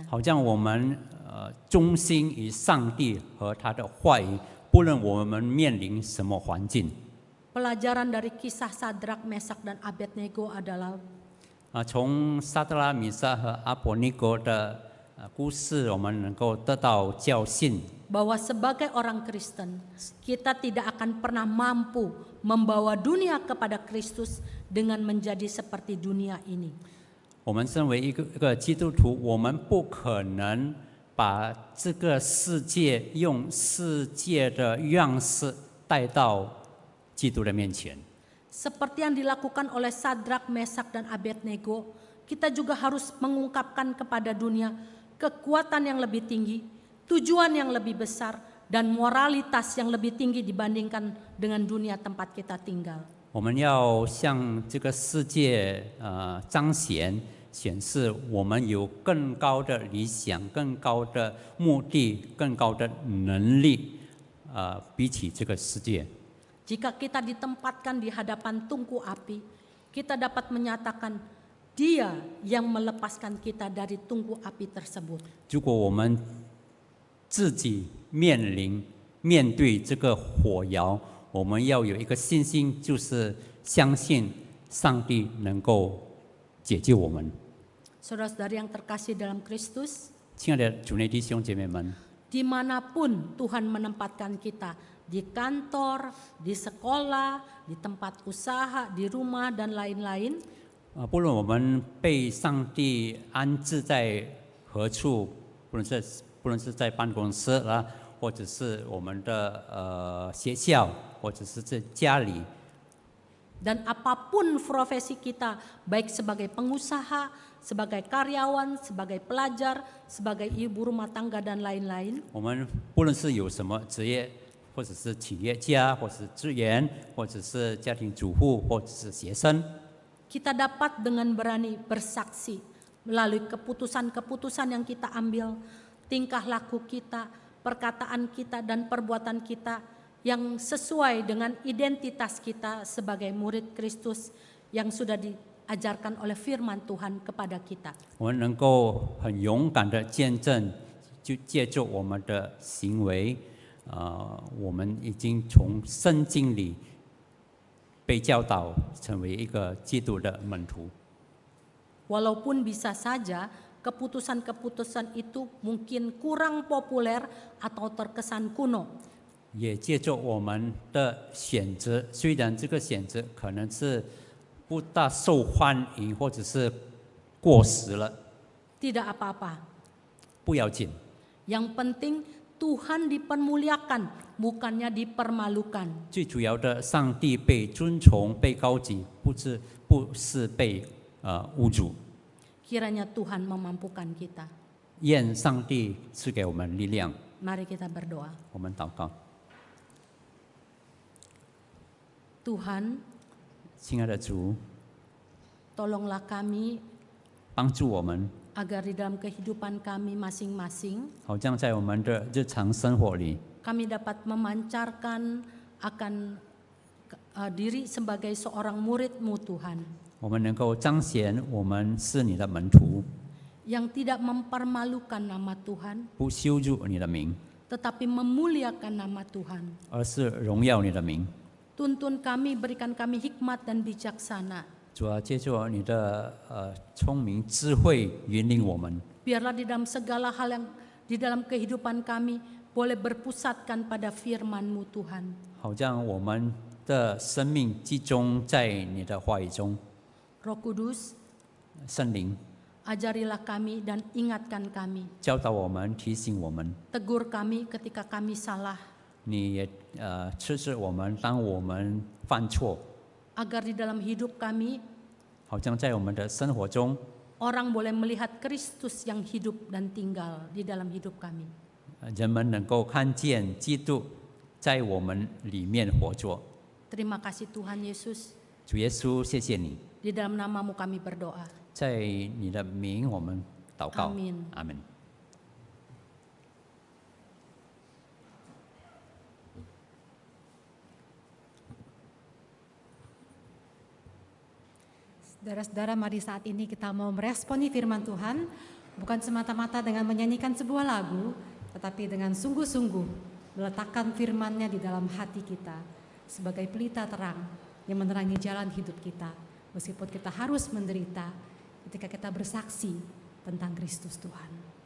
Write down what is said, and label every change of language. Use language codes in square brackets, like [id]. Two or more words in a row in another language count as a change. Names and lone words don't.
[zh] 好像我们忠心于上帝和他的话语，不论我们面临什么环境。 [id] Pelajaran dari kisah Sadrak, Mesak, dan Abednego adalah [zh] 从撒德拉、米萨和阿伯尼哥的故事，我们能够得到教训。 [id] bahwa sebagai orang Kristen, kita tidak akan pernah mampu membawa dunia kepada Kristus dengan menjadi seperti dunia ini. [zh] 我们身为一个基督徒，我们不可能把这个世界用世界的样式带到基督的面前。 [id] Seperti yang dilakukan oleh Sadrak, Mesak, dan Abednego, kita juga harus mengungkapkan kepada dunia kekuatan yang lebih tinggi, tujuan yang lebih besar, dan moralitas yang lebih tinggi dibandingkan dengan dunia tempat kita tinggal. [zh] 我们要向这个世界彰显显示我们有更高的理想、更高的目的、更高的能力，比起这个世界。 [id] Jika kita ditempatkan di hadapan tungku api, kita dapat menyatakan Dia yang melepaskan kita dari tungku api tersebut. [zh] 如果我们自己面对这个火窑，我们要有一个信心，就是相信上帝能够解救我们。 [id] Saudara-saudari yang terkasih dalam Kristus, [zh] 亲爱的主内弟兄姐妹们， [id] dimanapun Tuhan menempatkan kita, di kantor, di sekolah, di tempat usaha, di rumah, dan lain-lain, [zh] 不论我们被上帝安置在何处，不论是在办公室啦，或者是我们的学校，或者是在家里， [id] dan apapun profesi kita, baik sebagai pengusaha, sebagai karyawan, sebagai pelajar, sebagai ibu rumah tangga, dan lain-lain, [zh] 我们不论是有什么职业，或者是企业家，或者是职员，或者是家庭主妇，或者是学生， [id] kita dapat dengan berani bersaksi melalui keputusan-keputusan yang kita ambil, tingkah laku kita, perkataan kita, dan perbuatan kita yang sesuai dengan identitas kita sebagai murid Kristus yang sudah diajarkan oleh firman Tuhan kepada kita. [zh] 我们能够很勇敢的见证，就借助我们的行为，我们已经从圣经里被教导成为一个基督的门徒。 [id] Walaupun bisa saja keputusan-keputusan itu mungkin kurang populer atau terkesan kuno. [zh] 也借助我们的选择，虽然这个选择可能是不大受欢迎，或者是过时了， [id] Tidak apa-apa. [zh] 不要紧。 [id] Yang penting Tuhan dipermuliakan, bukannya dipermalukan. [zh] 最主要的，上帝被尊崇、被高举，不是被侮辱。 [id] Kiranya Tuhan memampukan kita. [zh] 愿上帝赐给我们力量。 [id] Mari kita berdoa. [zh] 我们祷告， [id] Tuhan, [zh] 亲爱的主， [id] tolonglah kami [zh] 帮助我们， [id] agar di dalam kehidupan kami masing-masing, [zh] 好像在我们的日常生活里， [id] kami dapat memancarkan akan diri sebagai seorang murid-Mu Tuhan, [zh] 我们能够彰显我们是你的门徒， [id] yang tidak mempermalukan nama Tuhan, [zh] 不羞辱你的名， [id] tetapi memuliakan nama Tuhan. [zh] 而是荣耀你的名。 [id] Tuntun kami, berikan kami hikmat dan bijaksana. [zh] 主啊，借助你的聪明智慧引领我们， [id] Biarlah di dalam segala hal yang di dalam kehidupan kami boleh berpusatkan pada firman-Mu Tuhan. [zh] 好像我们的生命集中在你的话语中。 [id] Roh Kudus, [zh] 圣灵 [id] ajarilah kami dan ingatkan kami. [zh] 教导我们，提醒我们， [id] Tegur kami ketika kami salah, [zh] 你也斥责我们，当我们犯错， [id] agar di dalam hidup kami [zh] 好像在我们的生活中， [id] orang boleh melihat Kristus yang hidup dan tinggal di dalam hidup kami. [zh] 人们能够看见基督在我们里面活着。 [id] Terima kasih Tuhan Yesus. [zh] 主耶稣，谢谢你， [id] Di dalam nama-Mu kami berdoa. [zh] 在你的名我们祷告， [id] Amin. [zh] 阿门。 [id] Saudara-saudara, mari saat ini kita mau meresponi firman Tuhan, bukan semata-mata dengan menyanyikan sebuah lagu, tetapi dengan sungguh-sungguh meletakkan firman-Nya di dalam hati kita sebagai pelita terang yang menerangi jalan hidup kita, meskipun kita harus menderita ketika kita bersaksi tentang Kristus Tuhan.